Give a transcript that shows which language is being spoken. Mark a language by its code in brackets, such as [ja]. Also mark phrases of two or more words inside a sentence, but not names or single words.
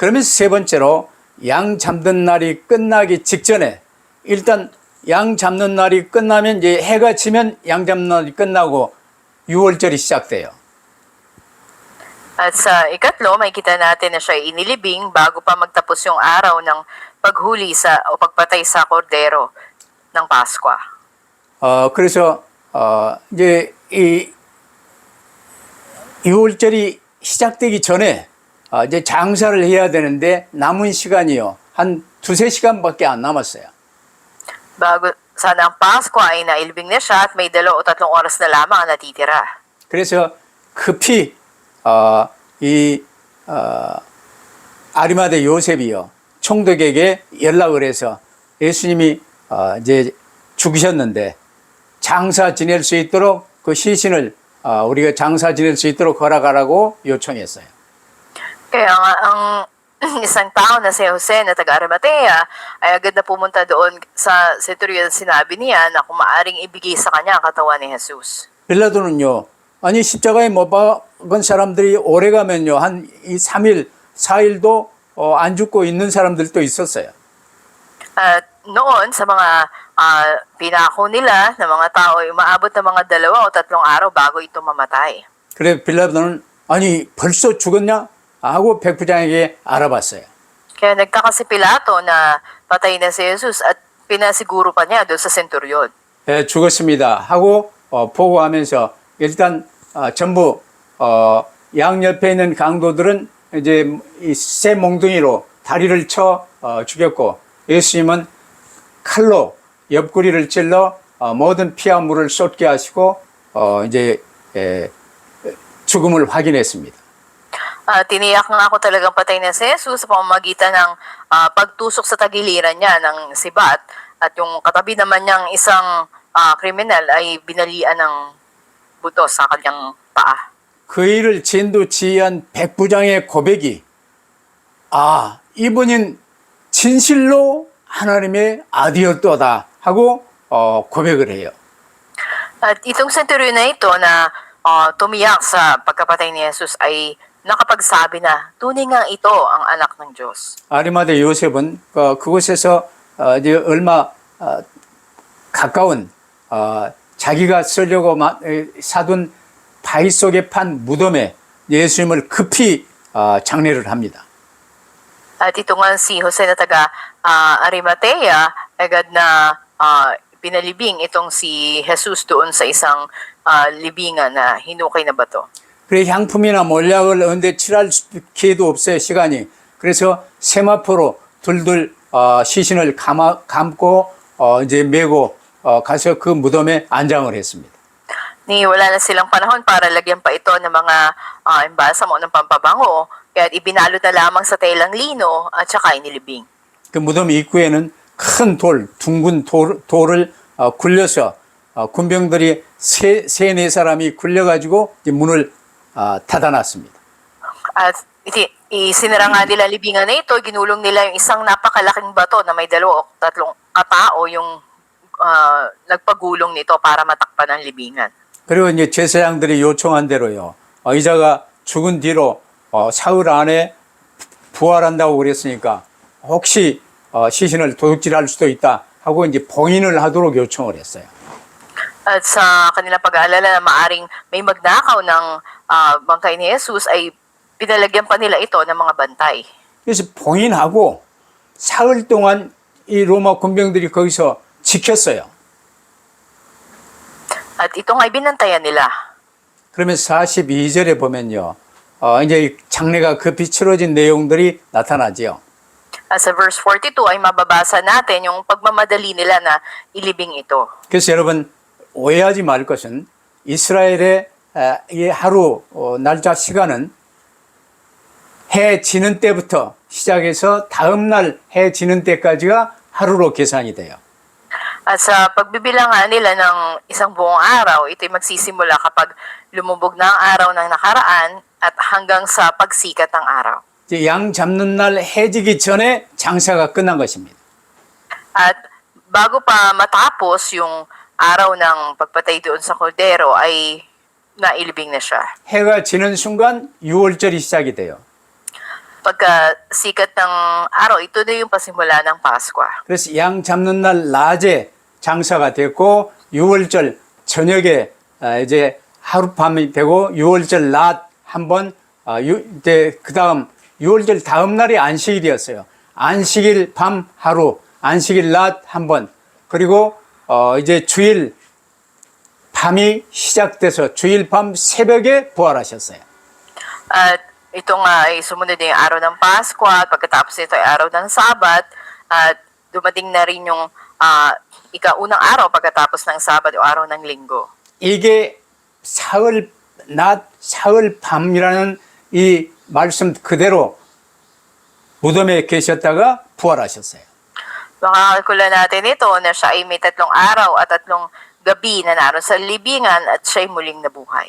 [ko] 그러면서 세 번째로 양 잡는 날이 끝나기 직전에 일단 양 잡는 날이 끝나면 이제 해가 지면 양 잡는 날이 끝나고 6월절이 시작돼요. [tl] At sa ikatlo, makikita natin na siya ay inilibing bago pa magtapos yung araw ng paghuli o pagpatay sa kordero ng Pasko. [ko] 그래서 이제 이 6월절이 시작되기 전에 이제 장사를 해야 되는데 남은 시간이요. 한 2-3시간밖에 안 남았어요. [tl] Bago sana ang Pasko ay nailibing na siya at may 2 o 3 oras na lamang ang natitira. [ko] 그래서 급히 아리마대 요셉이요. 총독에게 연락을 해서 예수님이 이제 죽으셨는데 장사 지낼 수 있도록 그 시신을 우리가 장사 지낼 수 있도록 허락하라고 요청했어요. [tl] Kaya nga, ang isang tao na si Jose na taga-Arimatea ay agad na pumunta doon sa centurion at sinabi niya na kung maaring ibigay sa kanya ang katawan ni Jesus. [ko] 빌라도는요. 아니 십자가에 못 박은 사람들이 오래 가면요. 한 3일, 4일도 안 죽고 있는 사람들도 있었어요. [tl] At noon sa mga pinako nila na mga tao ay umaabot ng mga 2 o 3 araw bago ito mamatay. [ko] 그래 빌라도는 아니 벌써 죽었냐? 하고 백부장에게 알아봤어요. [tl] Kaya nagtaka si Pilato na patay na si Jesus at pinasiguro pa niya doon sa centurion. [ko] 예, 죽었습니다. 하고 보고하면서 일단 전부 양 옆에 있는 강도들은 이제 이 쇠 몽둥이로 다리를 쳐 죽였고 예수님은 칼로 옆구리를 찔러 모든 피와 물을 쏟게 하시고 이제 죽음을 확인했습니다. [tl] Tiniyak nga ako talagang patay na si Jesus sa pamamagitan ng pagtusok sa tagiliran niya ng sibat at yung katabi naman niyang isang kriminal ay binalian ng buto sa kanyang paa. [ko] 그 일을 진두지휘한 백부장의 고백이 이분은 진실로 하나님의 아들이었도다 하고 고백을 해요. [tl] At itong centurion na ito na tumiyak sa pagkapatay ni Jesus ay nakapagsabi na tunay nga ito ang anak ng Diyos. [ko] 아리마대 요셉은 그곳에서 이제 얼마 가까운 자기가 쓰려고 사둔 바위 속에 판 무덤에 예수님을 급히 장례를 합니다. [tl] At ito nga si Jose na taga Arimatea, agad na pinalibing itong si Jesus doon sa isang libingan na hinukay na bato. [ko] 그래 향품이나 몰약을 언제 칠할 기회도 없어요, 시간이. 그래서 세마포로 둘둘 시신을 감고 이제 메고 가서 그 무덤에 안장을 했습니다. [tl] Ni wala na silang panahon para lagyan pa ito ng mga embalsamo ng pampabango, kaya ibinalot na lamang sa telang lino at saka inilibing. [ko] 그 무덤 입구에는 큰 둥근 돌을 굴려서 군병들이 세네 사람이 굴려가지고 이제 문을 닫아놨습니다. [tl] At isinara nga nila libingan na ito, ginulong nila yung isang napakalaking bato na may tatlong katao yung nagpagulong nito para matakpan ang libingan. [ko] 그리고 이제 제사장들이 요청한 대로요. 의자가 죽은 뒤로 사흘 안에 부활한다고 그랬으니까 혹시 시신을 도둑질할 수도 있다 하고 이제 봉인을 하도록 요청을 했어요. [tl] At sa kanilang pag-aalala na maaring may magnakaw ng bangkay ni Jesus ay pinalagyan pa nila ito ng mga bantay. [ko] 그래서 봉인하고 사흘 동안 이 로마 군병들이 거기서 지켰어요. [tl] At ito nga binantayan nila. [ko] 그러면 42절에 보면요. 이제 장례가 급히 치러진 내용들이 나타나지요. [tl] At sa verse 42 ay mababasa natin yung pagmamadali nila na ilibing ito. [ko] 그래서 여러분 오해하지 말 것은 이스라엘의 이 하루 날짜 시간은 해 지는 때부터 시작해서 다음 날 해 지는 때까지가 하루로 계산이 돼요. [tl] At sa pagbibilangan nila ng isang buong araw, ito'y magsisimula kapag lumubog na ang araw ng nakaraan at hanggang sa pagsikat ng araw. [ko] 이제 양 잡는 날 해지기 전에 장사가 끝난 것입니다. [tl] At bago pa matapos yung araw ng pagpatay doon sa kordero ay nailibing na siya. [ko] 해가 지는 순간 유월절이 시작이 돼요. [tl] Pagka sikat ng araw, ito na yung pasimula ng Pasko. [ko] 그래서 양 잡는 날 낮에 장사가 됐고 유월절 저녁에 이제 하룻밤이 되고 유월절 낮 한번 이제 그다음 유월절 다음 날이 안식일이었어요. 안식일 밤 하루, 안식일 낮 한번 그리고 이제 주일 밤이 시작돼서 주일 밤 새벽에 부활하셨어요. [tl] At ito nga ay sumunod yung araw ng Pasko at pagkatapos nito ay araw ng Sabat at dumating na rin yung ikaunang araw pagkatapos ng Sabat o araw ng Linggo. [ko] 이게 사흘 낮, 사흘 밤이라는 이 말씀 그대로 무덤에 계셨다가 부활하셨어요. [tl] Makakalkula natin ito na siya ay may 3 araw at 3 gabi na naroon sa libingan at siya ay muling nabuhay.